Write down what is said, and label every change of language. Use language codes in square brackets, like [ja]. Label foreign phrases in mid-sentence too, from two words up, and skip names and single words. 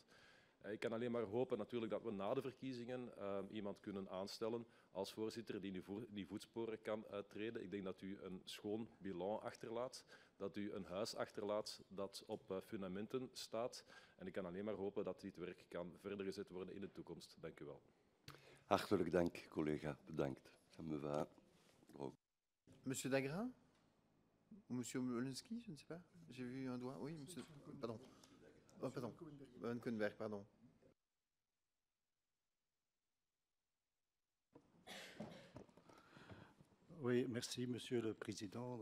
[nl] Ik kan alleen maar hopen natuurlijk dat we na de verkiezingen iemand kunnen aanstellen als voorzitter die die voetsporen kan treden. Ik denk dat u een schoon bilan achterlaat, dat u een huis achterlaat dat op fundamenten staat. En ik kan alleen maar hopen dat dit werk kan verder gezet worden in de toekomst. Dank u wel. Hartelijk dank, collega. Bedankt. [fr] Ça me va. Monsieur Dagrin ou Monsieur Molinski, je ne sais pas. J'ai vu un doigt. Oui, Monsieur. Pardon. Oh, pardon. Van Koenberg, pardon. Oui, merci, Monsieur le Président.